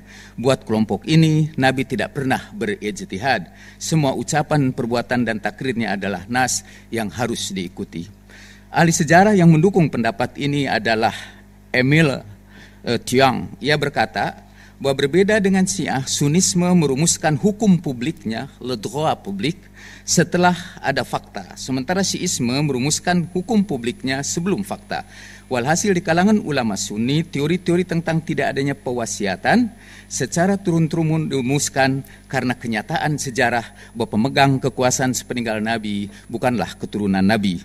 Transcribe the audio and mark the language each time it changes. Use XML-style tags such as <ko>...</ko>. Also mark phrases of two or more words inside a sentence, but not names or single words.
<id>Buat kelompok ini, Nabi tidak pernah berijtihad. Semua ucapan, perbuatan, dan takrirnya adalah nas yang harus diikuti. Ahli sejarah yang mendukung pendapat ini adalah Emil Tiang. Ia berkata bahwa berbeda dengan Syiah, Sunisme merumuskan hukum publiknya,</id> <fr>le droit public,</fr> <id>setelah ada fakta. Sementara Syiisme merumuskan hukum publiknya sebelum fakta. Walhasil di kalangan ulama Sunni, teori-teori tentang tidak adanya pewasiatan secara turun-temurun dirumuskan karena kenyataan sejarah bahwa pemegang kekuasaan sepeninggal Nabi bukanlah keturunan Nabi.</id>